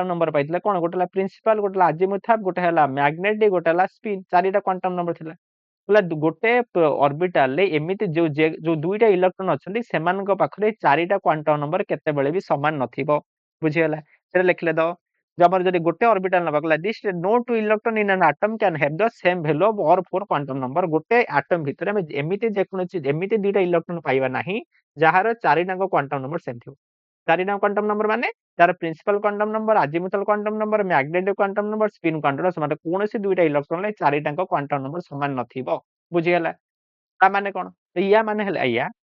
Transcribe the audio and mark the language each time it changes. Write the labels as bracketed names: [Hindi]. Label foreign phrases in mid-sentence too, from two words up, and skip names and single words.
[Odia] ନମ୍ବର ପାଇଥିଲେ କଣ ଗୋଟେ ହେଲା ପ୍ରିନ୍ସିପାଲ ଗୋଟେ ହେଲା ଆଜିମୁଥାବ ଗୋଟେ ହେଲା ମ୍ୟାଗ୍ନେଟିକ ଗୋଟେ ହେଲା ସ୍ପିନ୍ ଚାରିଟା [English] quantum number [Odia] ଥିଲା ହେଲା ଗୋଟେ ଅର୍ବିଟାଲରେ ଏମିତି ଯୋଉ ଦୁଇଟା ଇଲେକ୍ଟ୍ରନ ଅଛନ୍ତି ସେମାନଙ୍କ ପାଖରେ ଚାରିଟା [English] quantum number [Odia] କେତେବେଳେ ବି ସମାନ ନଥିବ ବୁଝିଗଲା ସେଟା ଲେଖିଲେ ତ ଆମର ଯଦି ଗୋଟେ ଅର୍ବିଟାଲ ନବା କହିଲା ଦିସ୍ [English] no two electron in an atom can have the same value of or four quantum number [Odia] ଗୋଟେ ଆଟମ ଭିତରେ ଆମେ ଏମିତି ଦିଟା ଇଲେକ୍ଟ୍ରନ ପାଇବା ନାହିଁ ଯାହାର ଚାରିଟାଙ୍କ [English] quantum number same [Odia] ଥିବ ଚାରିଟା [English] quantum number [Odia] ମାନେ ତାର [English] principal quantum number azimuthal quantum number magnetic quantum number spin quantum [Odia] ସେମାନେ କୌଣସି ଦୁଇଟା ଇଲେକ୍ଟ୍ରନରେ ଚାରିଟାଙ୍କ [English] quantum number [Odia] ସମାନ ନଥିବ ବୁଝିଗଲା ତା ମାନେ କଣ ୟା ମାନେ ହେଲା ଏଇଆ